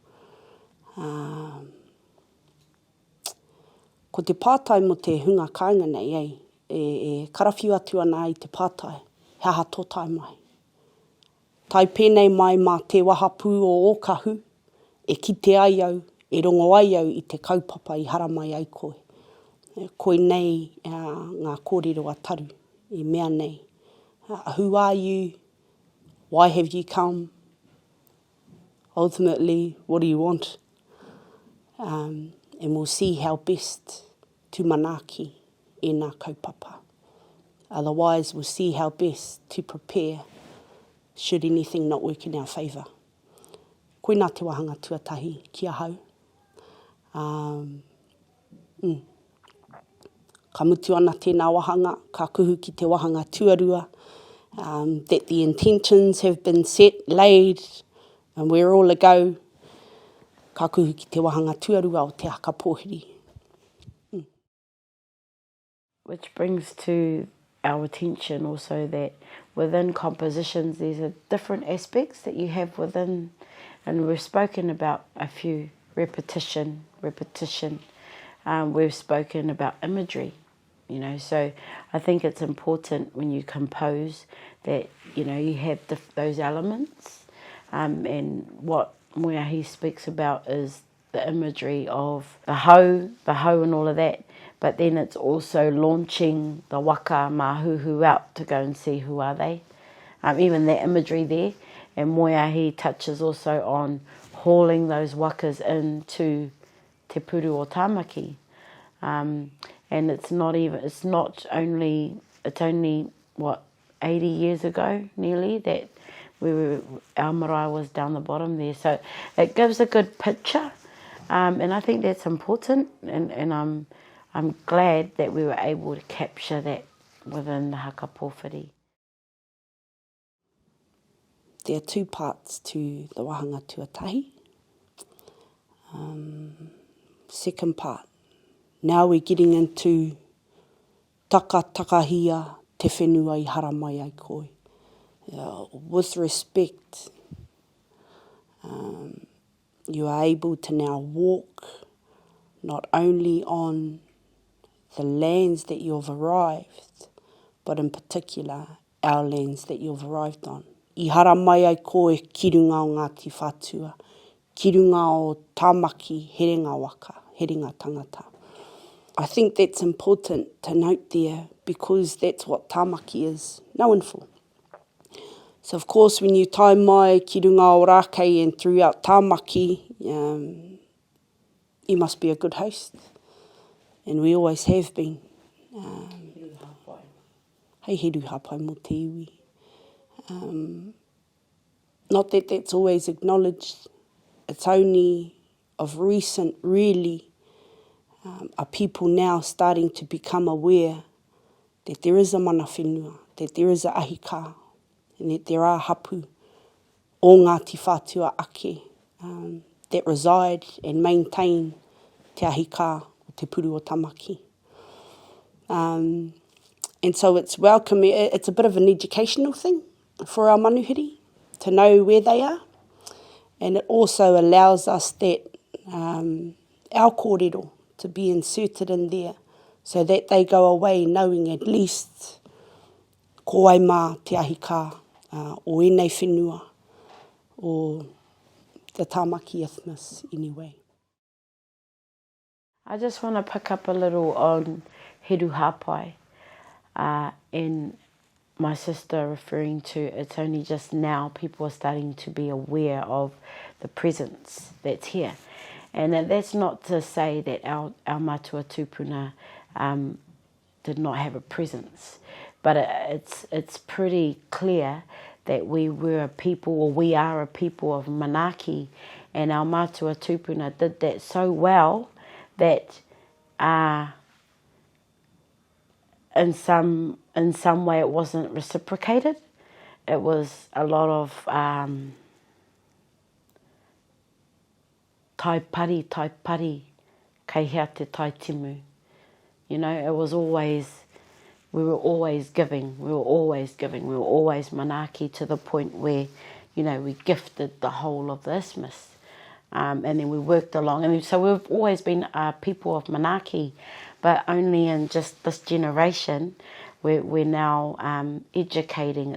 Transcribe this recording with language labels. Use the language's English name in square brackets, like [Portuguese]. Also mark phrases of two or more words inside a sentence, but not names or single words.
[Māori] Ko te pātai mo te hunga kāinga nei, e karawhiu atu ana i te pātai, he aha tō tai mai. Tai pēnei mai mā te wahapū o ōkahu, e kite ai au, e rongo ai au i te kaupapa i haramai ai koe. Koe nei ngā kōrero a taru, i mea nei. [English] Who are you? Why have you come? Ultimately, what do you want? And we'll see how best to [Māori] manaaki e ngā kaupapa. [English] Otherwise, we'll see how best to prepare should anything not work in our favour. [Māori] Koina te wahanga tuatahi, kia hau. Ka mutu ana tēnā wahanga, ka kuhu ki te wahanga tuarua, [English] that the intentions have been set, laid, and we're all a go. [Māori] Ka kuhu ki te wahanga tuarua o te HakaPōhiri. [English] Which brings to our attention also that within compositions there's a different aspects that you have within, and we've spoken about a few, repetition. We've spoken about imagery, so I think it's important when you compose that, you have those elements, and what Moeahi speaks about is the imagery of the hau and all of that, but then it's also launching the [Māori] waka māhuhu [English] out to go and see who are they. Even that imagery there, and Moeahi touches also on hauling those wakas into [Māori] te puru o tāmaki. [English] And it's only, what, 80 years ago, nearly, that our marae was down the bottom there. So it gives a good picture, and I think that's important, and I'm glad that we were able to capture that within the HakaPōhiri. There are two parts to the [Māori] wahanga tuatahi. [English] Second part, now we're getting into [Māori] takahia te whenua I haramai ai koe. [English] With respect, you are able to now walk not only on the lands that you've arrived, but in particular, our lands that you've arrived on. [Māori] I haramai ai koe ki runga o Ngāti Whātua, ki runga o tāmaki, herenga waka, herenga tangata. [English] I think that's important to note there, because that's what tāmaki is known for. So of course, when you [Māori] tai mai ki runga o Rākei [English] and throughout tāmaki, you must be a good host. And we always have been. [Māori] Hei heru hapai mō te iwi. [English] Not that that's always acknowledged. It's only of recent, really, are people now starting to become aware that there is a [Māori] mana whenua, [English] that there is a ahika, and that there are [Māori] hapu o Ngāti Whātua ake [English] that reside and maintain [Māori] te ahika o te puru o tamaki. [English] And so it's welcome. It's a bit of an educational thing for our manuhiri to know where they are. And it also allows us that our kōrero to be inserted in there so that they go away knowing at least [Māori] ko ai mā te ahi kā, o ēnei whenua, [English] or the Tāmaki Isthmus anyway. I just want to pick up a little on [Māori] Heru Hāpai [English] and my sister referring to it's only just now people are starting to be aware of the presence that's here. And that's not to say that our [Māori] matua tupuna [English] did not have a presence, but it's pretty clear that we were a people, or we are a people of manaaki, and our [Māori] matua tupuna [English] did that so well that in some way it wasn't reciprocated. [Māori] It was a lot of tai pari, kei hea te tai timu. [English] You know, it was always, we were always giving, we were always manaaki, to the point where, you know, we gifted the whole of the isthmus. And then we worked along. And so we've always been a people of manaaki, but only in just this generation we're now educating.